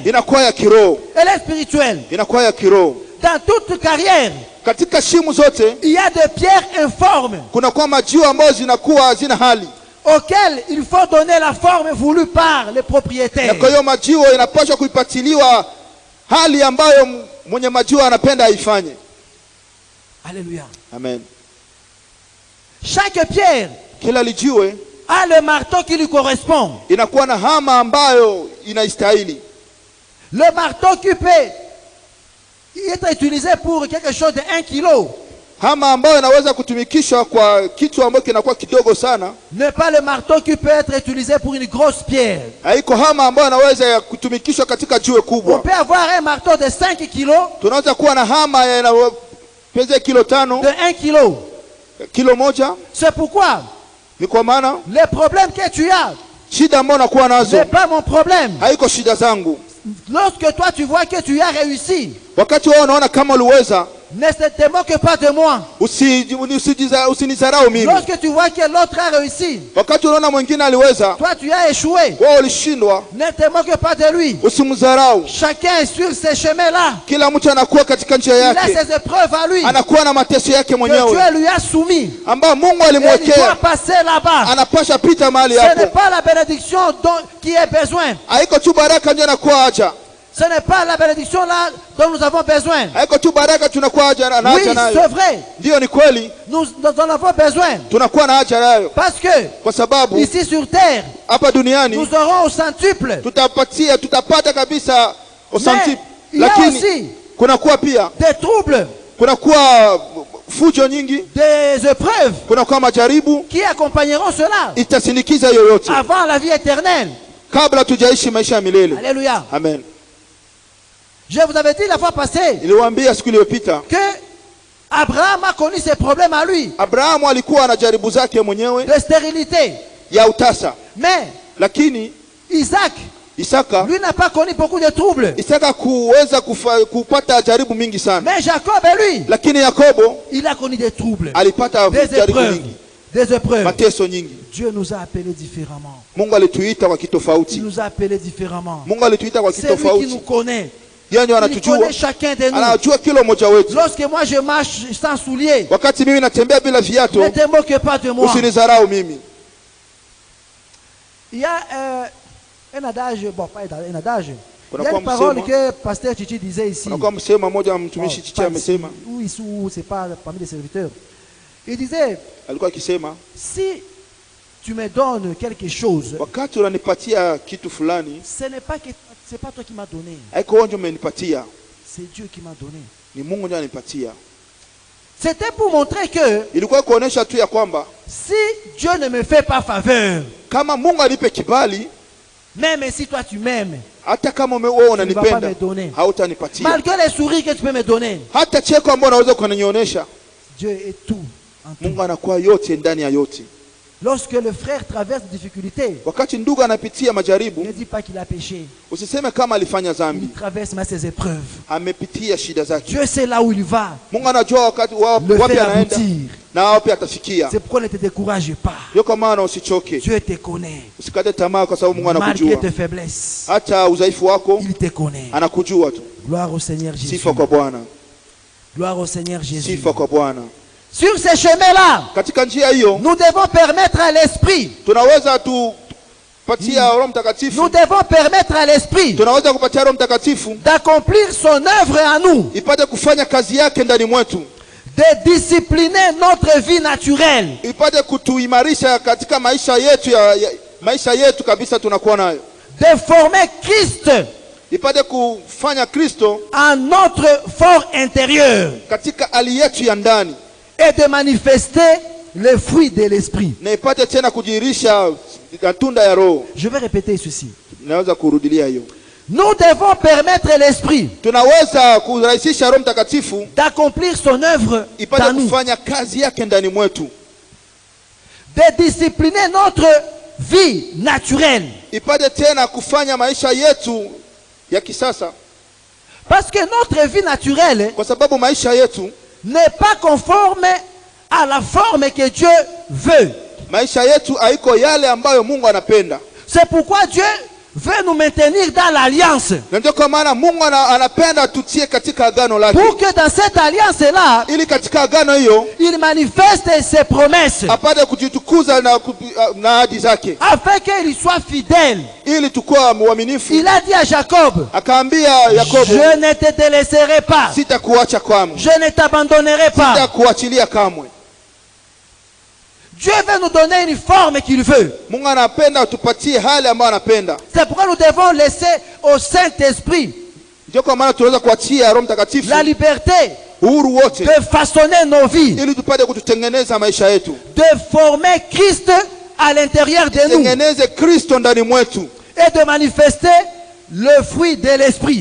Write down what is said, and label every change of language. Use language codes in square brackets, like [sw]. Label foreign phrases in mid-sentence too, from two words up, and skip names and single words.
[sw] inakuwa ya kiroho, [fr] Elle est spirituelle. [sw] inakuwa ya kiroho. [fr] Dans toute carrière, [sw] Katika shimo zote [fr] il y a des pierres informes [sw] kunakuwa majiwe ambayo zinakuwa hazina hali, [fr] auxquelles il faut donner la forme voulue par les [sw] na [fr] propriétaires. [sw] kwa hiyo majiwe inapaswa kuipatiliwa hali ambayo mwenye majiwe anapenda aifanye. [fr] Alléluia. [sw] Amen. [fr] Chaque pierre [sw] Kila lijiwe [fr] a le marteau qui lui correspond. [sw] inakuwa na hama ambayo inaistahili. [fr] Le marteau qui peut être utilisé pour quelque chose de 1 kilo [sw] Hama ambayo inaweza kutumikishwa kwa kitu ambacho kinakuwa kidogo sana, [fr] n'est pas le marteau qui peut être utilisé pour une grosse pierre. [sw] haiko hama ambayo inaweza kutumikishwa katika jiwe [fr] On [sw] kubwa. [fr] peut avoir un marteau de 5 kilos, [sw] Tunaweza kuwa na hama inayopeza kilo 5, [fr] de 1 kilo. [sw] kilo 1. [fr] C'est pourquoi [sw] Ni kwa maana [fr] les problèmes que tu as [sw] shida ambayo nakuwa nazo [fr] n'est pas mon problème. [sw] haiko shida zangu. [fr] Lorsque toi tu vois que tu as réussi, [sw] Wakati wao unaona kama uliweza, [fr] ne te moque pas de moi. [sw] usinizarau mimi. [fr] Lorsque tu vois que l'autre a réussi, [sw] Wakati unaona mwingine aliweza, [fr] toi tu as échoué, [sw] wewe ulishindwa, [fr] ne te moque pas de lui. [sw] usimdharau. [fr] Chacun est sur ces chemins-là. [sw] Kila mtu anakuwa katika njia [fr] Il a [sw] yake, [fr] ses épreuves à lui [sw] anakuwa na mateso yake [fr] que [sw] mwenyewe [fr] Dieu lui a soumis. [sw] ambayo Mungu [fr] Et il doit [sw] alimwekea, [fr] passer là-bas. [sw] anapasha pita mahali [fr] Ce n'est [sw] hapo. [fr] pas la bénédiction qui est besoin. [sw] Haiko tu baraka ndio anakuwa haja, [fr] Ce n'est pas la bénédiction là dont nous avons besoin. [sw] haiko tu baraka tunakuwa haja na [fr] Oui, [sw] haja [fr] c'est [sw] nayo. [fr] vrai. [sw] Ndio, ni kweli, [fr] Nous en avons besoin. [sw] tunakuwa na haja nayo, [fr] Parce que [sw] kwa sababu [fr] ici sur terre, [sw] hapa duniani [fr] nous aurons au centuple. [sw] tutapata kabisa usantipu, [fr] il y a [sw] lakini [fr] aussi [sw] kunakuwa pia [fr] des troubles, [sw] kunakuwa fujo nyingi, [fr] des épreuves [sw] kunakuwa majaribu [fr] qui accompagneront cela [sw] itasindikiza yoyote [fr] avant la vie éternelle. [sw] kabla tujaishi maisha ya milele. [fr] Alléluia. [sw] Amen. [fr] Je vous avais dit la fois passée [sw] Niliwaambia siku iliyopita, [fr] que Abraham a connu ses problèmes à lui [sw] Abrahamu alikuwa na jaribu zake mwenyewe [fr] de stérilité. [sw] ya utasa, [fr] Mais [sw] lakini [fr] Isaac [sw] Isaka, [fr] lui n'a pas connu beaucoup de troubles. [sw] Isaka kuweza kupata jaribu mingi sana. [fr] Mais Jacob, lui, [sw] Lakini Yakobo [fr] il a connu des troubles, [sw] alipata [fr] des [sw] jaribu [fr] épreuves, [sw] mingi, [fr] des épreuves. [sw] mateso nyingi. [fr] Dieu nous a appelés différemment. [sw] Mungu alituita kwa [fr] Il [sw] kitofauti. [fr] nous a appelés différemment. [sw] Mungu alituita kwa [fr] C'est lui qui nous [sw] kitofauti. [fr] connaît. [sw] Yeye ndiye [fr] Il [sw] anatujua. [fr] connaît chacun de nous. [sw] Anajua kila mmoja wetu. [fr] Lorsque moi je marche sans souliers, [sw] Wakati mimi natembea bila viatu, [fr] ne te moque pas de moi. [sw] usinizarau mimi. [fr] Il y a un adage, bon pas un adage. Il y a [sw] Kunakuwa [fr] une parole [sw] msemo, [fr] que Pasteur Chichi disait ici. [sw] kunakuwa msemo mmoja mtumishi Chichi [fr] Pas ici, [sw] amesema, [fr] ou ici, ou c'est pas parmi les serviteurs. Il disait, [sw] alikuwa akisema, [fr] si tu me donnes quelque chose, [sw] wakati unanipatia kitu fulani, [fr] ce n'est pas que c'est pas toi qui m'as donné, [sw] haiko wewe ndio umenipatia, [fr] c'est Dieu qui m'a donné. [sw] ni Mungu ndiye ananipatia. [fr] C'était pour montrer que [sw] Ilikuwa kuonesha tu ya kwamba [fr] si Dieu ne me fait pas faveur, [sw] kama Mungu alipe kibali, [fr] même si toi tu m'aimes, [sw] hata kama wewe [fr] tu ne vas pas [sw] unanipenda, [fr] me donner. [sw] hautanipatia. [fr] Malgré les sourires que tu peux me donner, [sw] Hata cheko ambao unaweza kunionyesha, [fr] Dieu est tout en tout. [sw] Mungu anakuwa yote ndani ya yote. [fr] Lorsque le frère traverse des difficultés, [sw] Wakati ndugu anapitia majaribu, [fr] ne dis pas qu'il a péché. [sw] usiseme kama alifanya [fr] Il [sw] dhambi, [fr] traverse mais ses épreuves. [sw] amepitia shida zake. [fr] Dieu sait là où il va, [sw] Mungu anajua wakati [fr] le [sw] wapi [fr] fait [sw] anaenda [fr] aboutir. [sw] na wapi atafikia. [fr] C'est pourquoi ne te décourage pas. [sw] Ndio kwa maana usichoke, [fr] Dieu te connaît. [sw] usikate tamaa, kwa sababu Mungu [fr] Malgré [sw] anakujua. [fr] tes faiblesses, [sw] Hata udhaifu wako [fr] il te connaît. [sw] anakujua tu. [fr] Gloire au Seigneur Jésus. [sw] Sifa kwa Bwana, [fr] Gloire au Seigneur Jésus. [sw] sifa kwa Bwana. [fr] Sur ces chemins-là, [sw] Katika njia hiyo [fr] nous devons permettre à l'Esprit, [sw] tunaweza tupatia Roho Mtakatifu, [fr] nous devons permettre à l'Esprit [sw] tunaweza kupatia Roho Mtakatifu [fr] d'accomplir son œuvre en nous, [sw] ipate kufanya kazi yake ndani mwetu, [fr] de discipliner notre vie naturelle, [sw] ipate kutuimarisha katika maisha yetu kabisa tunakuwa nayo, [fr] de former Christ [sw] ipate kufanya Kristo [fr] en notre fort intérieur [sw] katika hali yetu ya ndani, [fr] et de manifester les fruits de l'Esprit. [sw] na ipate tena kujirisha matunda ya Roho. [fr] Je vais répéter ceci. [sw] Naweza kurudilia hiyo. [fr] Nous devons permettre à l'Esprit [sw] Tunaweza kurahisisha Roho Mtakatifu [fr] d'accomplir son œuvre [sw] ipate [fr] dans nous, [sw] kufanya kazi yake ndani mwetu, [fr] de discipliner notre vie naturelle. [sw] ipate tena kufanya maisha yetu ya kisasa, [fr] Parce que notre vie naturelle [sw] kwa sababu maisha yetu, [fr] n'est pas conforme à la forme que Dieu veut. [sw] maisha yetu haiko yale ambayo Mungu anapenda. [fr] C'est pourquoi Dieu veut nous maintenir dans l'alliance. [sw] Na ndio kwa maana Mungu anapenda tutie katika agano lake, [fr] Pour que dans cette alliance-là, [sw] ili katika agano hiyo [fr] il manifeste ses promesses. [sw] apate kujitukuza na ahadi zake, [fr] Afin qu'il soit fidèle. [sw] ili tukua mwaminifu. [fr] Il a dit à Jacob, [sw] Akaambia Yakobo, [fr] je ne te délaisserai pas. [sw] sitakuacha kamwe, [fr] Je ne t'abandonnerai pas. [sw] sitakuachilia kamwe. [fr] Dieu veut nous donner une forme qu'il veut. [sw] Mungu anapenda tupatie hali ambayo anapenda. [fr] C'est pourquoi nous devons laisser au Saint-Esprit [sw] Ndio kwa maana tunaweza kuachia Roho Mtakatifu [fr] la liberté [sw] uhuru wote, [fr] de façonner nos vies, [sw] ili tupate kututengeneza maisha yetu, [fr] de former Christ à l'intérieur de nous [sw] tengeneze Kristo ndani mwetu, [fr] et de manifester le fruit de l'Esprit